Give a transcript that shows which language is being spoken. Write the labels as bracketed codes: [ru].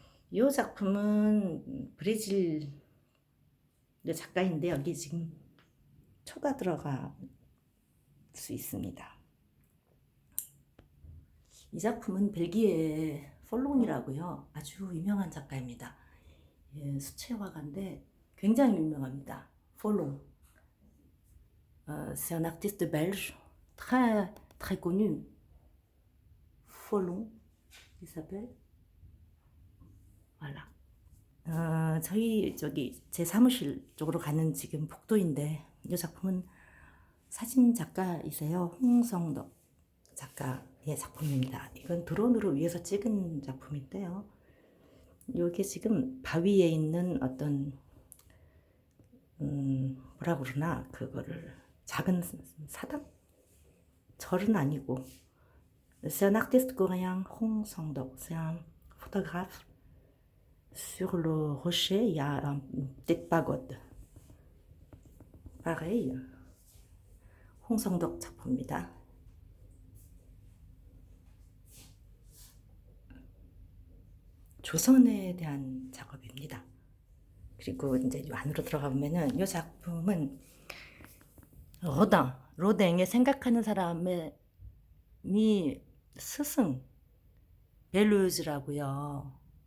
[ko] 이 작품은 브라질 작가인데 여기 지금 초가 들어갈 수 있습니다. 이 작품은 벨기에의 폴롱이라고요. 아주 유명한 작가입니다. 수채 화가인데 굉장히 유명합니다. 폴롱. [fr] C'est un artiste belge très très connu. 폴롱, il s'appelle. Voilà. [ko] 저희 저기 제 사무실 쪽으로 가는 지금 복도인데 이 작품은 사진 작가이세요. 홍성덕 작가의 작품입니다. 이건 드론으로 위에서 찍은 작품인데요. 이게 지금 바위에 있는 어떤 뭐라 그러나 그거를 작은 사당? 절은 아니고 [fr] C'est un artiste coréen, Hong Sang-dok. C'est un photographe. Sur le rocher, il y a une petite pagode. Pareil, [ko] 홍성덕 작품입니다. 조선에 대한 작업입니다. 그리고 이제 이 안으로 들어가 보면은 이 작품은 로댕의 생각하는 사람의 스승 벨루즈라고요.